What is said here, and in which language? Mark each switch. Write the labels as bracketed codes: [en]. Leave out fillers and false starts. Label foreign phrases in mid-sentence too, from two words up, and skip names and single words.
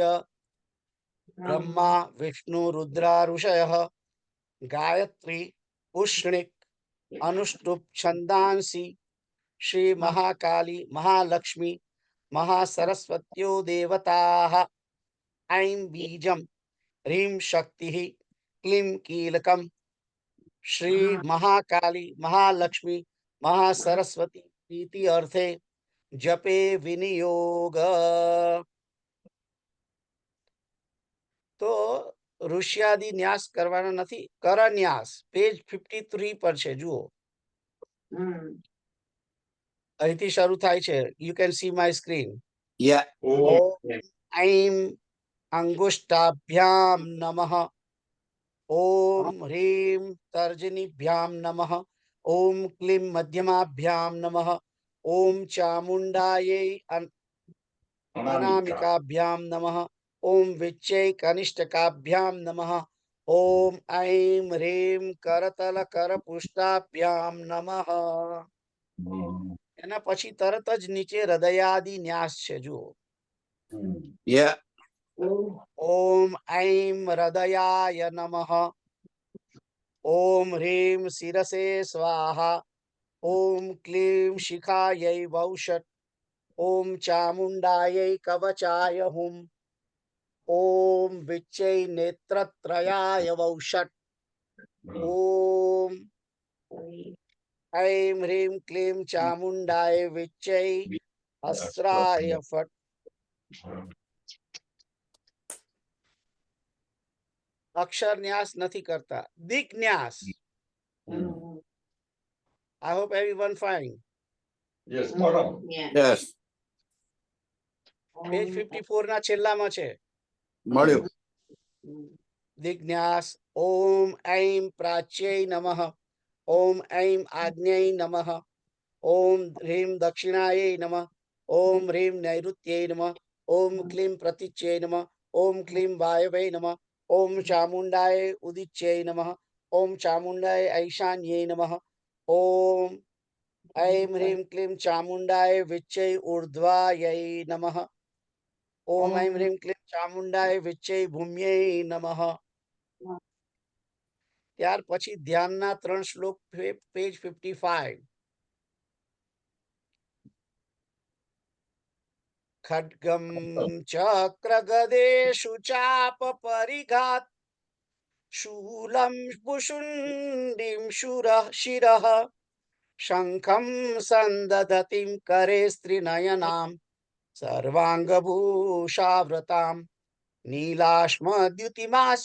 [sa] ब्रह्मा विष्णु रुद्रा ऋषयः गायत्री पुष्णिक अनुष्टुप छंदांसि श्री महाकाली महालक्ष्मी महासरस्वत्यो देवताः ऐं बीजं ह्रीं शक्तिः क्लीं कीलकं श्री महाकाली महालक्ष्मी महासरस्वती प्रीति अर्थे जपे विनियोग। [gu] તો ઋષ્યાદિ ન્યાસ કરવાના નથી, કર ન્યાસ પેજ 53 પર છે, જુઓ અહીંથી શરૂ થાય છે. [en] You can see my screen. Yeah. [sa] ઓમ ऐं अंगुष्ठाभ्याम नमः ओम ह्रीं तर्जनीभ्याम नमः ओम क्लीं मध्यमाभ्याम नमः ओम चामुंडायै अनामिकाभ्याम नमः ओम विच्चै कनिष्ठकाभ्याम नमः ओम ऐं ह्रीं करतल करपुष्टाभ्याम नमः। [gu] એના પછી તરત જ નીચે હૃદયાદિ ન્યાસ છે, જુઓ. [en] Yeah. [sa] ओम ऐं हृदयाय नमः ओम ह्रीं शिरसे स्वाहा ओम क्लीं शिखायै वौषट् ओम चामुंडायै कवचाय हुम ओम विच्चै नेत्रत्रयाय वौषट् ओम ऐं ह्रीं क्लीं चामुंडाय विच्चै अस्त्राय फट्। अक्षर न्यास [gu] નથી કરતા, દિક ન્યાસ. [en] I hope everyone fine. Yes. [gu] પેજ 54 ના છેલ્લામાં છે. મળ્યો. [sa] दिग्न्यास ओम ऐं प्राच्यै नमः ओम ऐं आग्नेयै नमः ओम ह्रीं दक्षिणायै नमः ओम ह्रीं नैऋत्यै नमः ओम क्लीं प्रतीच्यै नमः ओम क्लीं वायवे नमः ओम चामुंडाय उदिच्यै नमः ओम चामुंडाय ऐशान्यै नमः ओम ऐं ह्रीं क्लीं चामुंडाय विच्चै ऊर्ध्वायै नमः ओम ऐं ह्रीं क्लीं चामुंडाय विच्चै भूम्यै नमः। [gu] ત્યાર પછી ધ્યાનના 3 શ્લોક પેજ 55. [sa] खड्गं चक्र गदेषु चाप परिघात शूलं पुशुण्डिं शिरः शङ्खं सन्दधतिं करे स्त्रिनयनां सर्वाङ्गभूषावृतां नीलाश्मद्युतिमास्य